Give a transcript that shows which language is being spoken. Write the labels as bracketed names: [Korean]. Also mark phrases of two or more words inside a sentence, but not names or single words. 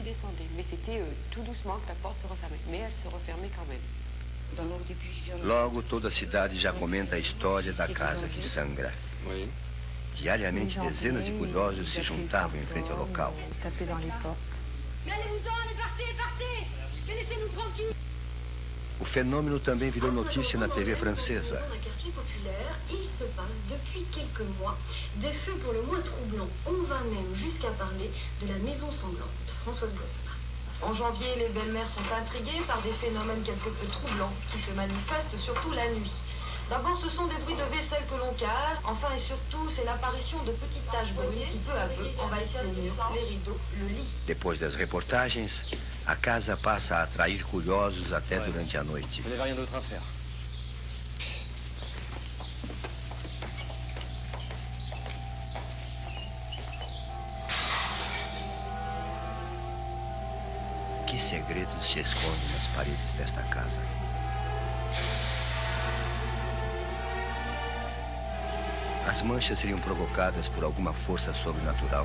[Portuguese] Logo, toda a cidade já comenta a história da casa que sangra. Diariamente, dezenas de curiosos se juntavam em frente ao local. O fenômeno também virou notícia na TV francesa. [French] Il se passe depuis quelques mois des faits pour le moins troublants. On va même jusqu'à parler de la maison sanglante. Françoise Boisselin. En janvier, les belles-mères sont intriguées par des phénomènes quelque peu troublants qui se manifestent surtout la nuit. D'abord, ce sont des bruits de vaisselle que l'on casse. Enfin et surtout, c'est l'apparition de petites taches brunes qui peu à peu envahissent les murs, les rideaux, le lit. [Portuguese] Depois das reportagens, a casa passa a atrair curiosos até durante a noite. [French] Vous n'avez rien d'autre à faire. [Portuguese] Que segredos se escondem nas paredes desta casa? As manchas seriam provocadas por alguma força sobrenatural?